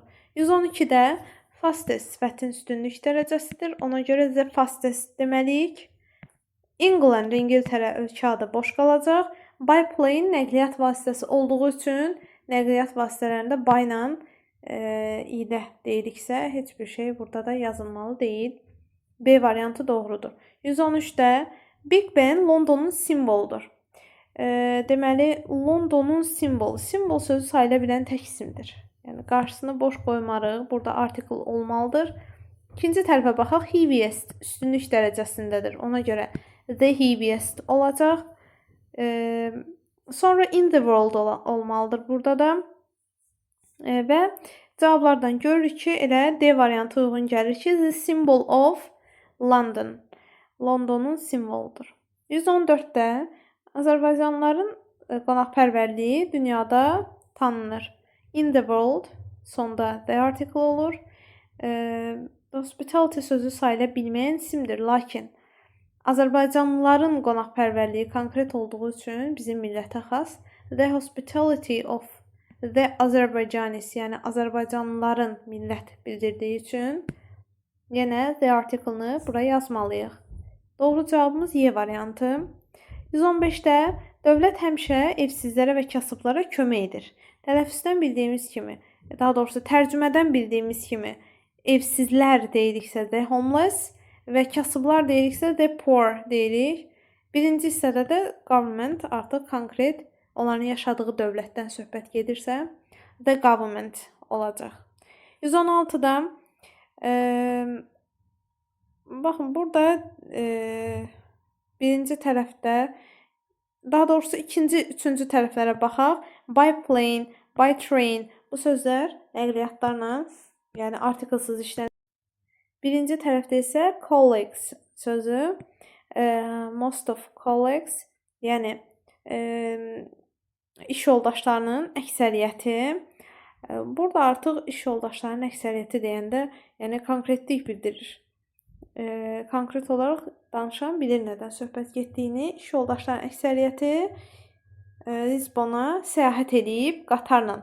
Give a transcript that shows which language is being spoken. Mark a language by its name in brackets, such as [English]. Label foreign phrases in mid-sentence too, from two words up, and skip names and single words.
[Azerbaijani] 112-də fastest sifətin üstünlük dərəcəsidir. Ona görə [English] the fastest [Azerbaijani] deməliyik. England, İngiltərə ölkə adı boş qalacaq. Biplane nəqliyyat vasitəsi olduğu üçün nəqliyyat vasitələrində by ilə deyiriksə, heç bir şey burada da yazılmalı deyil. B variantı doğrudur. 113-də Big Ben Londonun simvoludur. Deməli, Londonun simvolu. Simvol sözü sayıla bilən tək isimdir. Yəni, qarşısını boş qoymarıq. Burada artikel olmalıdır. İkinci tərəfə baxaq. Heaviest üstünlük dərəcəsindədir. Ona görə [English] the heaviest [Azerbaijani] olacaq. Sonra [English] in the world [Azerbaijani] olmalıdır burada da. Və cavablardan görürük ki, elə D variantı uyğun gəlir ki, [English] the symbol of London. [Azerbaijani] Londonun simvoludur. 114-də Azərbaycanlıların qonaqpərvərliyi dünyada tanınır. [English] In the world, [Azerbaijani] sonda [English] the article [Azerbaijani] olur. Hospitality sözü sayıla bilməyən isimdir. Lakin Azərbaycanlıların qonaqpərvərliyi konkret olduğu üçün bizim millətə xas. [English] The hospitality of the Azerbaijanis, [Azerbaijani] yəni Azərbaycanlıların millət bildirdiyi üçün yenə [English] the article- [Azerbaijani] ını bura yazmalıyıq. Doğru cavabımız Y variantı. 115-də dövlət həmişə evsizlərə və kasıblara kömək edir. Tələffüzdən bildiyimiz kimi, daha doğrusu tərcümədən bildiyimiz kimi evsizlər deyiriksə [English] the homeless [Azerbaijani] və kasıblar deyiriksə [English] the poor [Azerbaijani] deyirik. Birinci hissədə də government artıq konkret onların yaşadığı dövlətdən söhbət gedirsə [English] the government [Azerbaijani] olacaq. 116-da baxın, burada birinci tərəfdə, daha doğrusu ikinci, üçüncü tərəflərə baxaq. [English] By plane, by train [Azerbaijani] bu sözlər nəqliyyatlarla, yəni artiklsız işlənir. Birinci tərəfdə isə colleagues sözü, [English] most of colleagues, [Azerbaijani] yəni iş yoldaşlarının əksəriyyəti. Burada artıq iş yoldaşlarının əksəriyyəti deyəndə, yəni konkretlik bildirir. konkret olaraq danışan bilir nədən söhbət getdiyini. İş yoldaşlarının əksəriyyəti Lisbona səyahət edib qatarla.